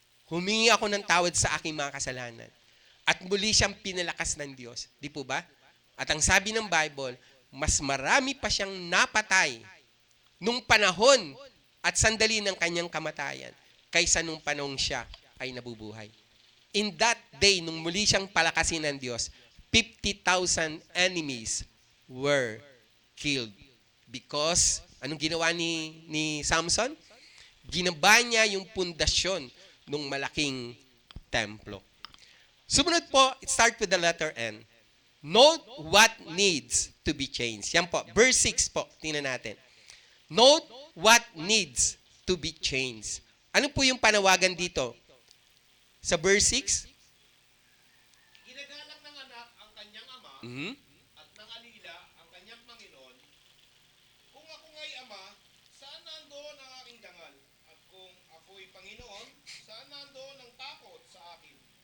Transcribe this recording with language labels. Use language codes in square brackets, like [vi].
[tl] Humingi ako ng tawad sa aking mga kasalanan. At muli siyang pinalakas ng Diyos. Di po ba? At ang sabi ng Bible, mas marami pa siyang napatay nung panahon at sandali ng kanyang kamatayan kaysa nung panahon siya ay nabubuhay. [en] In that day, [tl] nung muli siyang palakasin ng Diyos, [en] 50,000 enemies were killed. [tl] Because, anong ginawa ni Samson? Ginaba niya yung pundasyon ng malaking templo. Sumunod po, [en] it start with the letter N. Note what needs to be changed. [tl] Yan po, verse 6 po, tingnan natin. [en] Note what needs to be changed. [tl] Ano po yung panawagan dito? Sa verse 6? Ginagalang ng anak ang kanyang ama at ng alila ang kanyang Panginoon. Kung ako nga'y ama, saan nandoon ang aking dangal? At kung ako'y Panginoon, saan nandoon ang takot sa akin?